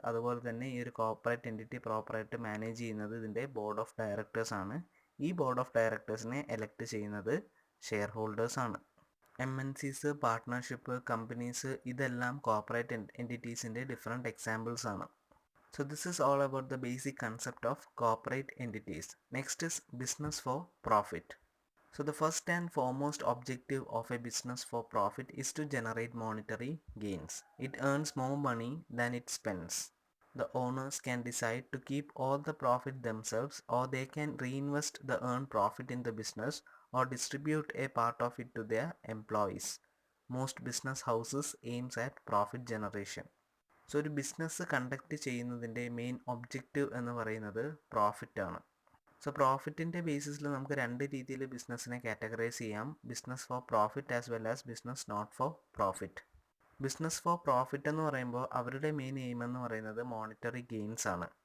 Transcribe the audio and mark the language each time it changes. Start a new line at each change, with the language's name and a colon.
Malayalam: അതുപോലെ തന്നെ ഈ ഒരു കോർപ്പറേറ്റ് എൻറ്റിറ്റി പ്രോപ്പറായിട്ട് മാനേജ് ചെയ്യുന്നത് ഇതിൻ്റെ ബോർഡ് ഓഫ് ഡയറക്ടേഴ്സ് ആണ്. ഈ ബോർഡ് ഓഫ് ഡയറക്ടേഴ്സിനെ എലക്ട് ചെയ്യുന്നത് ഷെയർ ഹോൾഡേഴ്സ് ആണ്. MNCs, പാർട്ട്ണർഷിപ്പ് കമ്പനീസ് ഇതെല്ലാം കോർപ്പറേറ്റ് എൻറ്റിറ്റീസിൻ്റെ ഡിഫറെൻറ്റ് എക്സാമ്പിൾസ് ആണ്.
English: So this is all about the basic concept of corporate entities. Next is business for profit. So the first and foremost objective of a business for profit is to generate monetary gains. It earns more money than it spends. The owners can decide to keep all the profit themselves, or they can reinvest the earned profit in the business or distribute a part of it to their employees. Most business houses aims at profit generation.
Malayalam: So ഒരു business conduct ചെയ്യുന്നതിൻ്റെ main objective എന്ന് പറയുന്നത് പ്രോഫിറ്റാണ്. So പ്രോഫിറ്റിൻ്റെ ബേസിസിൽ നമുക്ക് രണ്ട് രീതിയിൽ ബിസിനസ്സിനെ categorise ചെയ്യാം.
English: Business for profit as well as business not for profit.
Malayalam: Business for profit എന്ന് പറയുമ്പോൾ അവരുടെ മെയിൻ എയിം എന്ന് പറയുന്നത് മോണിറ്ററി ഗെയിൻസ് ആണ്.